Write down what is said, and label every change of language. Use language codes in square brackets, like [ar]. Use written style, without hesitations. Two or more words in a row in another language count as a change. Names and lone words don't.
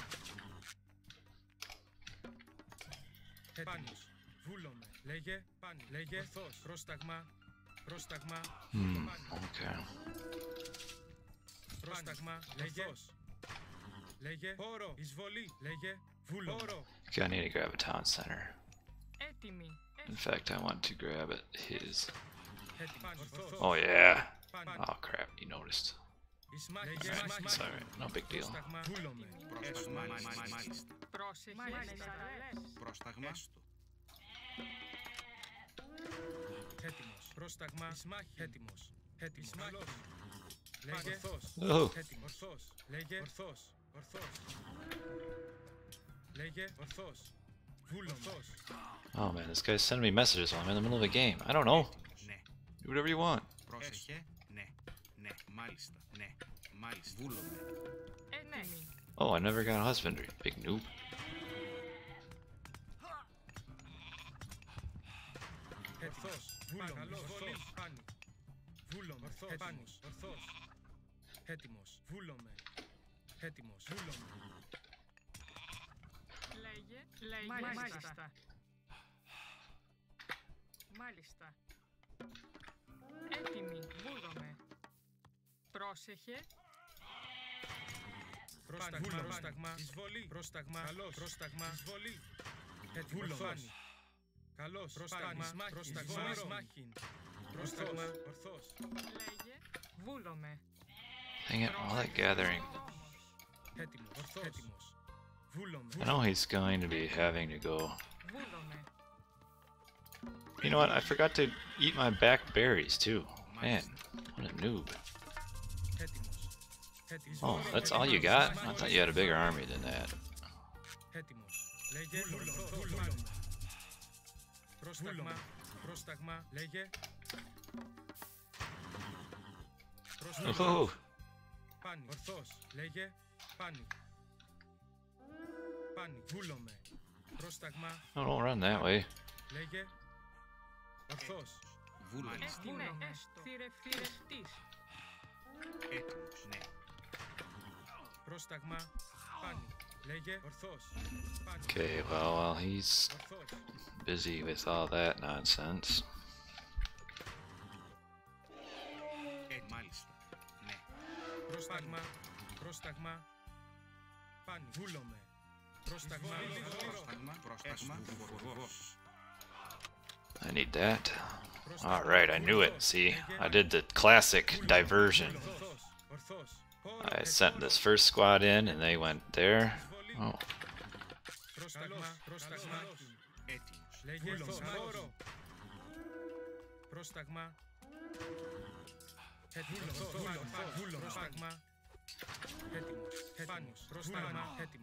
[el] Έτοιμος. Βούλομαι. Λέγε. Πάνι. Λέγε. Ορθός. Πρόσταγμα. Πρόσταγμα. [en] Okay. [el] Πρόσταγμα. Λέγε. Λέγε. Πόρο. Εισβολή. Λέγε. Βούλο. Πόρο. [en] I think I need to grab a town center. [el] Έτοιμη. [en] In fact, I want to grab it. His. [el] Ορθός. [en] Oh yeah. [el] Πάνι. [en] Oh crap! You noticed. [el] Εις μάχη. [en] It's alright. No big deal. [el] Πρόσταγμα. Βούλομαι. Πρόσταγμα, μάλιστα. Πρόσεχε. Μάλιστα. Πρόσταγμα, έστω. Έτοιμος. Πρόσταγμα. Εις μάχη. Έτοιμος. Έτοιμος. Καλός. Λέγε. Ορθός. [en] Oh. [el] Έτοιμος. Ορθός. Λέγε. Ορθός. Ορθός. Λέγε. Ορθός. Βούλο. Ορθός. [en] Oh man, this guy's sending me messages while I'm in the middle of a game. I don't know. [el] Ναι. [en] Do whatever you want. [el] Πρόσεχε, ναι. Ναι, μάλιστα. Ναι, μάλιστα. Βούλομαι. Έτοιμη. [en] Oh, I never got a husbandry. Big noob. [el] Ορθός. Βούλο. Καλός. Πάνι. Βούλομαι. Ορθός. Πάνος. Ορθός. Έτοιμος. Βούλομαι. Έτοιμος. Βούλομαι. Λέγε. Λέγε. Μάλιστα. Μάλιστα. Έτοιμη. Βούλομαι. Πρόσεχε. Πρόσταγμα. Πρόσταγμα. Εισβολή. Πρόσταγμα. Καλός. Πρόσταγμα. Εισβολή. Έτοιμος. Πάνι. Καλός. Πρόσταγμα. Πρόσταγμα. Μάχην. Πρόσταγμα. Ορθός. Λέγε. Βούλομαι. [en] Dang it, all that gathering. [el] Έτοιμος. Ορθός. Έτοιμος. Βούλομαι. [en] I know he's going to be having to go. [el] Βούλομαι. [en] You know what? I forgot to eat my back berries too. Man, what a noob. [el] Έτοιμος. Έτοιμος. [en] Oh, that's all you got? I thought you had a bigger army than that. [el] Έτοιμος. Λέγε. Βούλομαι. Πρόσταγμα. Πρόσταγμα. Λέγε. Πρόσταγμα. [en] Oh, [el] Πάνι. Ορθός. Λέγε. Πάνι. Πάνι. Βούλομαι. Πρόσταγμα. [en] no, don't run that way. [el] Λέγε. Ορθός. Βούλομαι. Έτοιμη. Θηρευτής. Έτοιμος, ναι. Πρόσταγμα. Πάνι. Λέγε. Ορθός. Πάνι. [en] Okay, well, while he's [el] Ορθός. [en] busy with all that nonsense. [el] Μάλιστα. Ναι. Πρόσταγμα. Πρόσταγμα. Πάνι. Βούλομαι. Πρόσταγμα. Πρόσταγμα, πρόσταγμα, φοβός. [en] I need that. Alright, I knew it. See, I did the classic diversion. [el] Ορθός. Ορθός. [en] I sent this first squad in and they went there. Oh, [el] Πρόσταγμα. Πρόσταγμα. Έτοιμος. Λέγε. Ορθός. Πρόσταγμα. Έτοιμος. Βούλο. Πρόσταγμα. Έτοιμος. Έτοιμος. Πρόσταγμα. Έτοιμος.